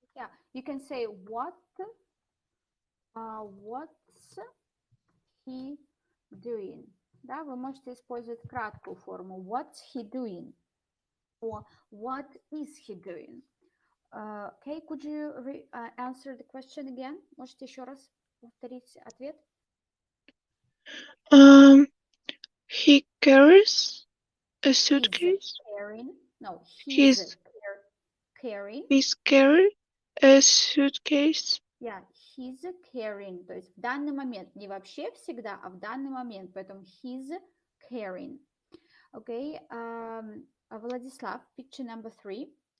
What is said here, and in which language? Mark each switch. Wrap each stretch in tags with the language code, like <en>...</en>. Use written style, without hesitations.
<en>Yeah, you can say what's he doing.</en> <ru>Да, вы можете использовать краткую форму.</ru> <en>What's he doing? Or what is he doing? Okay, could you answer the question again?</en> <ru>Можете еще раз повторить ответ?</ru> <en>He carries a suitcase. Carrying. No, He's carrying. He's carrying a suitcase. Yeah, he's carrying.</en> <ru>То есть в данный момент, не вообще всегда, а в данный момент. Поэтому</ru> <en>he's carrying. Okay, Владислав, picture number 3.</en>